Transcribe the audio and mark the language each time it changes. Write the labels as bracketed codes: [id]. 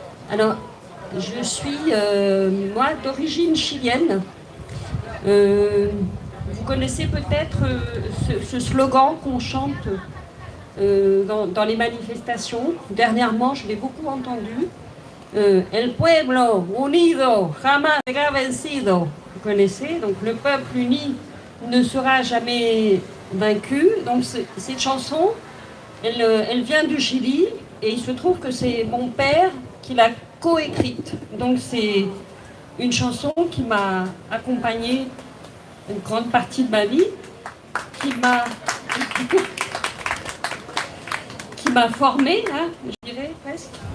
[fr] Alors, je suis, moi, d'origine chilienne. Vous connaissez peut-être ce slogan qu'on chante dans les manifestations. Dernièrement, je l'ai beaucoup entendu. [es] El pueblo unido jamás será vencido. [fr] Vous connaissez? Donc, le peuple uni ne sera jamais vaincu. Donc, cette chanson, elle vient du Chili, et il se trouve que c'est mon père qui l'a coécrite. Donc, c'est une chanson qui m'a accompagnée une grande partie de ma vie, qui m'a formée, hein, je dirais presque.